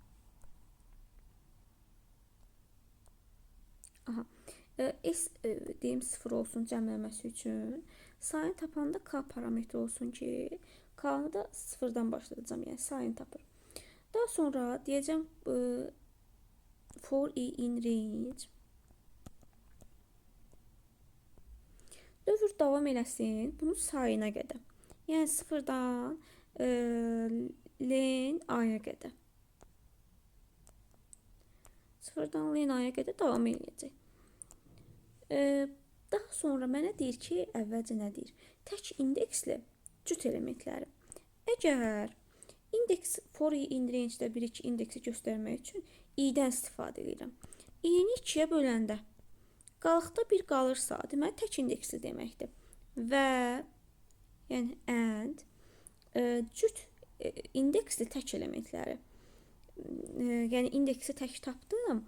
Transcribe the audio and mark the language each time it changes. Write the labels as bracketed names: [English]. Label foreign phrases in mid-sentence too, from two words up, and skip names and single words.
[Azerbaijani] S deyim 0 olsun cəmləməsi üçün. Sayını tapanda k parametri olsun ki, k-nı da 0-dan başlayacağım, yəni sayını tapır. Daha sonra deyəcəm [English] for i in range. [Azerbaijani] Dövr davam eləsin bunun sayına qədər. Yəni 0-dan len a-ya qədər. 0-dan len a-ya qədər davam eləyəcək. Daha sonra mənə deyir ki, əvvəlcə nə deyir? Tək indeksli cüt elementləri. Əgər indeks [English] for i in range- [Azerbaijani] də 1-2 indeksi göstərmək üçün i-dən istifadə edirəm. i-ni 2-yə böləndə qalıqda 1 qalırsa, deməli tək indeksli deməkdir. və yəni and cüt indeksli tək elementləri. Yəni indeksi tək tapdım.